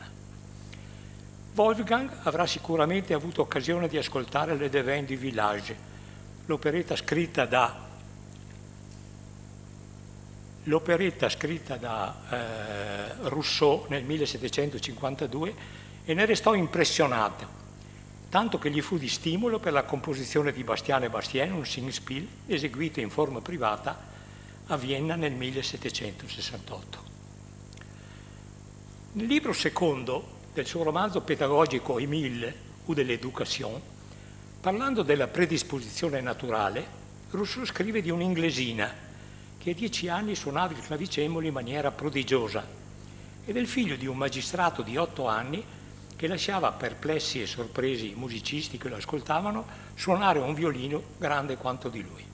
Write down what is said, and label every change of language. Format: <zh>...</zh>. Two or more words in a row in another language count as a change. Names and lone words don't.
<it>Wolfgang avrà sicuramente avuto occasione di ascoltare Le Devin du Village, l'operetta scritta da Rousseau nel 1752, e ne restò impressionato. tanto che gli fu di stimolo per la composizione di Bastien et Bastien, un Singspiel eseguito in forma privata a Vienna nel 1768. Nel libro secondo del suo romanzo pedagogico Émile ou de l'éducation, parlando della predisposizione naturale, Rousseau scrive di un'inglesina che a 10 anni suonava il clavicembalo in maniera prodigiosa e del figlio di un magistrato di 8 anni che lasciava perplessi e sorpresi i musicisti che lo ascoltavano suonare un violino grande quanto di lui.</it>